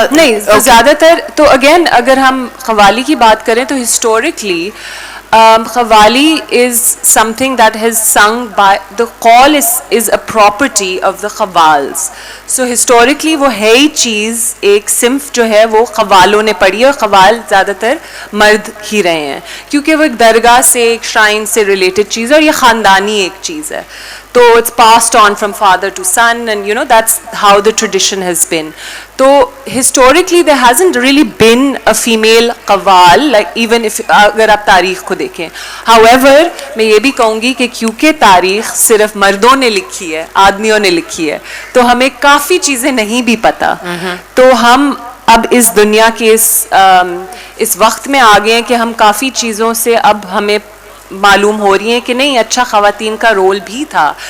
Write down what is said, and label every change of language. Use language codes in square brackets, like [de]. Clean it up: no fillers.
[ur] نہیں؟ زیادہ تر تو اگین اگر ہم قوالی کی بات کریں تو [en] Historically qawwali is something that has sung by the qawwal is a property of the qawwals. [ur] So historically وہ ہے ہی چیز، ایک صنف جو ہے وہ قوالوں نے پڑھی ہے، اور قوال زیادہ تر مرد ہی رہے ہیں کیونکہ وہ ایک درگاہ سے، ایک شرائن سے ریلیٹڈ چیز ہے، اور یہ خاندانی ایک چیز ہے. [en] تو it's passed on from father to son, and that's how the tradition has been. So historically there hasn't really been a female qawwal, like even if [ur] اگر آپ تاریخ کو دیکھیں. However میں یہ بھی کہوں گی کہ کیونکہ تاریخ صرف مردوں نے لکھی ہے، آدمیوں نے لکھی ہے، تو ہمیں کافی چیزیں نہیں بھی پتہ. تو ہم اب اس دنیا کے اس وقت میں آ گئے ہیں کہ ہم کافی چیزوں سے اب ہمیں معلوم ہو رہی ہیں کہ نہیں، اچھا خواتین کا رول بھی تھا.